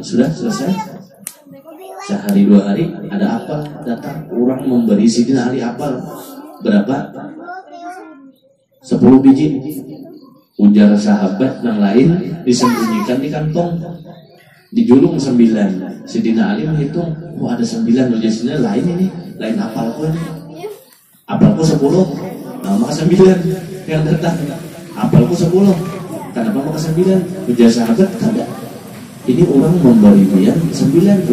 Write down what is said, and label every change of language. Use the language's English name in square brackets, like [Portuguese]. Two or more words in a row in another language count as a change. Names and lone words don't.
[Indonesian] Sudah selesai. Sehari 2 hari ada apel datang, orang memberi Sayyidina Ali apel berapa? 10 biji. [Banjar] Ujar sahabat yang lain disembunyikan di kantong, dijulung 9. Sayyidina Ali menghitung, oh ada 9, ujarnya lain ini, lain apalku ini. Apalku 10, nah maka 9 yang datang. Apalku 10, kenapa maka 9? Ujar sahabat, kada. Ini orang memberi dia 9.